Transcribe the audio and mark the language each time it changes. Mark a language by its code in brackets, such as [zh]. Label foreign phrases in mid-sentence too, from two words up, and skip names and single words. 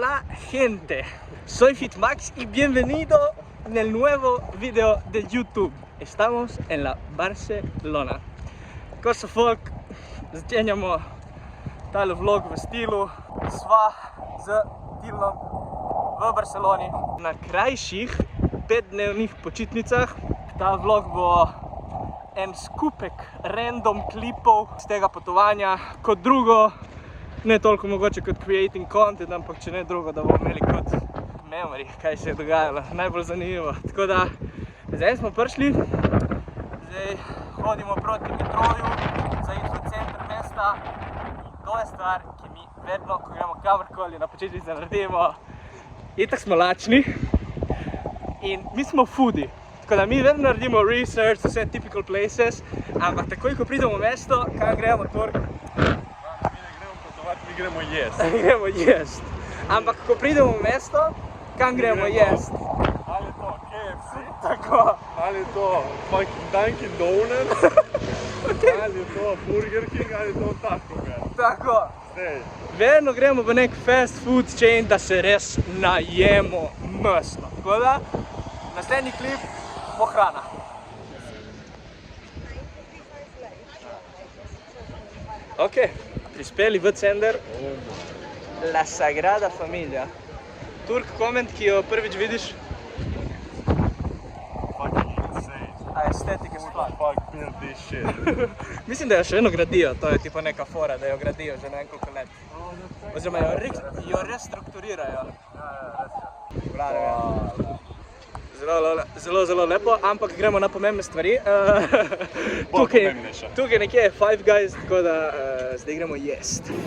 [es] gente, soy Fitmax y bienvenido en el nuevo video de YouTube. Estamos en la Barcelona. [sl] Cosa folk, začenjamo tale vlog v stilu. Sva z Tilnom v Barceloni na krajših 5-dnevnih počitnicah. Ta vlog bo en skupek random klipov z tega potovanja. Kot drugo, ne toliko mogoče kot [en] creating content, [sl] ampak če ne drugo, da bomo imeli kot memory, kaj se je dogajalo, najbolj zanimivo. Tako da, zdaj smo prišli, zdaj hodimo proti metroju, za iti v center mesta. To je stvar, ki mi vedno, ko gremo kamorkoli na počitnice naredimo, itak smo lačni in mi smo foodie. Tako da mi vedno naredimo research, vse [en] typical places, [sl] ampak takoj, ko pridemo v mesto, kam gremo, Turk? Mi gremo jest. Gremo jest. Ampak ko pridemo v mesto, kam gremo jest? Ali je to KFC? Tako. Ali je to fucking Dunkin Donuts? Ali je to Burger King? Ali je to Taco Bell? Tako. Zdaj. Vedno gremo v nek [en] fast food chain, [sl] da se res najemo mestno. Tako da, naslednji klip bo hrana. Ok, prispeli v center La Sagrada Familia. Turk, koment, ki jo prvič vidiš? [en] Fucking insane. [sl] A estetika sploh. [en] Fuck build this shit. [sl] Mislim, da jo še eno gradijo, to je tipo neka fora, da jo gradijo že ne vem koliko let. Oziroma jo restrukturirajo. Zelo lepo, ampak gremo na pomembne stvari. Tukaj nekje je Five Guys, tako da zdaj gremo jest.